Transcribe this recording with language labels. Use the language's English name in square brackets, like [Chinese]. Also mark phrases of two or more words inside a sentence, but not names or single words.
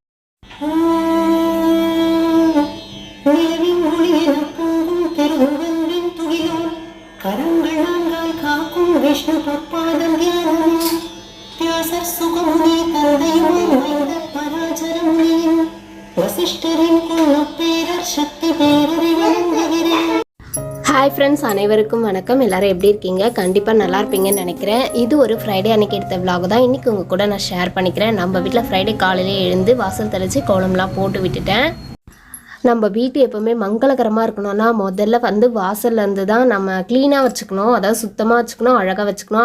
[Sanskrit] विष्णु तत्पादं ध्यानम् व्यासः सुगमुनि तरुणैः पराचरम् वसिष्ठरिன் [Tamil] குலப்பேரர் சக்தி பேரறிவந்தவரே. ஹாய் ஃப்ரெண்ட்ஸ், அனைவருக்கும் வணக்கம். எல்லாரும் எப்படி இருக்கீங்க? கண்டிப்பாக நல்லா இருப்பீங்கன்னு நினைக்கிறேன். இது ஒரு ஃப்ரைடே அன்றைக்கி எடுத்த விலாக் தான் இன்றைக்கி உங்கள் கூட நான் ஷேர் பண்ணிக்கிறேன். நம்ம வீட்டில் ஃப்ரைடே காலையிலே எழுந்து வாசல் தெளித்து கோலம்லாம் போட்டு விட்டுட்டேன். நம்ம வீட்டு எப்போவுமே மங்களகரமாக இருக்கணும்னா முதல்ல வாசல்லேருந்து தான் நம்ம க்ளீனாக வச்சுக்கணும், அதாவது சுத்தமாக வச்சுக்கணும், அழகாக வச்சுக்கணும்.